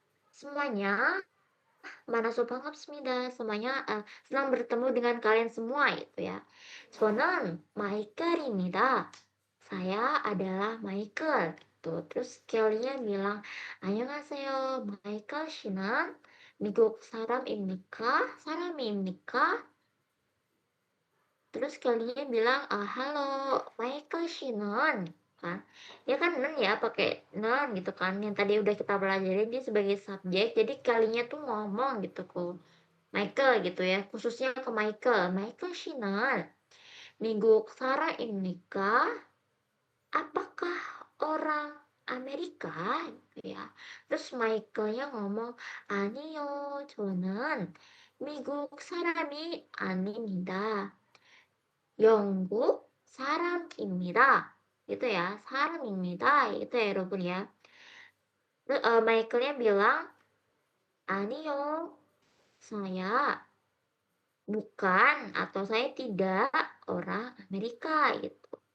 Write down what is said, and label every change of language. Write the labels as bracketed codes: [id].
[id] Semuanya. [ko] 만나서 반갑습니다. [id] Semuanya senang bertemu dengan kalian semua gitu ya. [ko] 저는 마이클입니다. [id] Saya adalah Michael. Gitu. Terus Kelly-nya bilang, [ko] 안녕하세요. 마이클 씨는 미국 사람입니까? 사람입니까? [id] Terus Kelly-nya bilang, halo, Michael 씨는 kan. Dia kan nen ya, pakai nen gitu kan. Yang tadi udah kita pelajarin dia sebagai subjek. Jadi kalinya tuh ngomong gitu kok. Michael gitu ya. Khususnya ke Michael. [ko] Michael 씨는 미국 사람입니까? [id] Apakah orang Amerika? Gitu ya. Terus Michaelnya ngomong, [ko] 아니요, 저는 미국 사람이 아닙니다. 영국 사람입니다. [id] Gitu ya, [ko] 사람입니다. [id] Itu ya, 여러분 ya. Terus Michaelnya bilang, [ko] 아니요, [id] saya bukan atau saya tidak orang Amerika gitu.